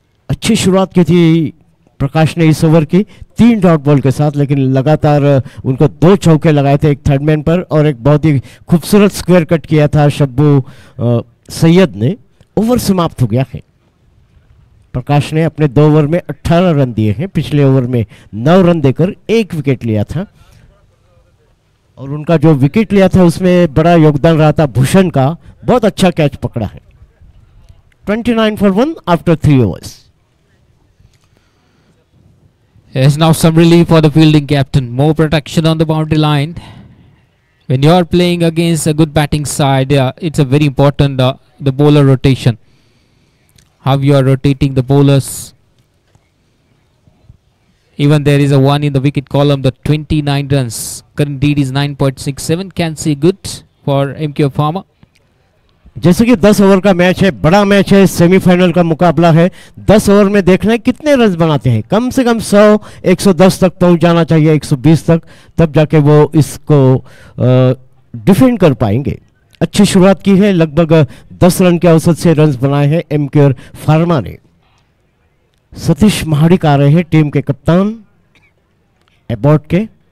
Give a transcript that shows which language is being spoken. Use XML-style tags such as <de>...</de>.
<hi>अच्छी शुरुआत की थी प्रकाश ने इस ओवर की 3 डॉट बॉल के साथ, लेकिन लगातार उनको 2 चौके लगाए थे, एक थर्ड मैन पर और एक बहुत ही खूबसूरत स्क्वायर कट किया था शब्बू सैयद ने। ओवर समाप्त हो गया है। प्रकाश ने अपने 2 ओवर में 18 रन दिए हैं, पिछले ओवर में 9 रन देकर 1 विकेट लिया था और उनका जो विकेट लिया था उसमें बड़ा योगदान रहा था भूषण का। बहुत अच्छा कैच पकड़ा है।</hi> <en>29 for 1 after 3 overs. There's now some relief for the fielding captain. More protection on the boundary line. When you are playing against a good batting side, it's a very important the bowler rotation. How you are rotating the bowlers. Even there is a 1 in the wicket column. The 29 runs. Current lead is 9.67. Can see good for MK Pharma.</en> <hi>जैसे कि 10 over का match है, बड़ा match है, semifinal का मुकाबला है। 10 over में देखना है कितने रन बनाते हैं। कम से कम 100 110 तक पहुंच जाना चाहिए, 120 तक, तब जाके वो इसको डिफेंड कर पाएंगे। अच्छी शुरुआत की है, लगभग 10 रन के औसत से रन बनाए हैं एमके फार्मा ने। सतीश महाडिक आ रहे हैं टीम के कप्तान। एबॉट के।</hi>